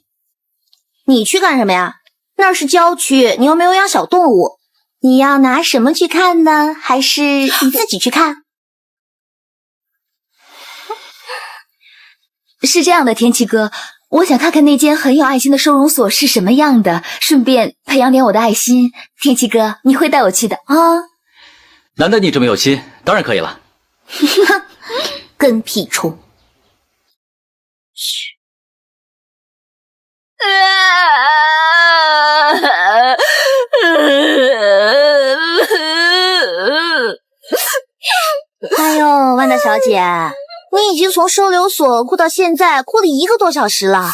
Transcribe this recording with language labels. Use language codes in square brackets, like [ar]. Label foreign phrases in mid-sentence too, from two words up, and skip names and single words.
[zh] 你去幹什麼呀？那是郊區，你又沒有養小動物。你要拿什麼去看呢？還是你自己去看？是這樣的，天氣哥，我想看看那間很有愛心的收容所是什麼樣的，順便培養點我的愛心。天氣哥，你會帶我去的啊？難得你這麼有心，當然可以了。跟屁蟲。噓。哎呦，萬大小姐，你已經從收留所哭到現在，哭了1個多小時了。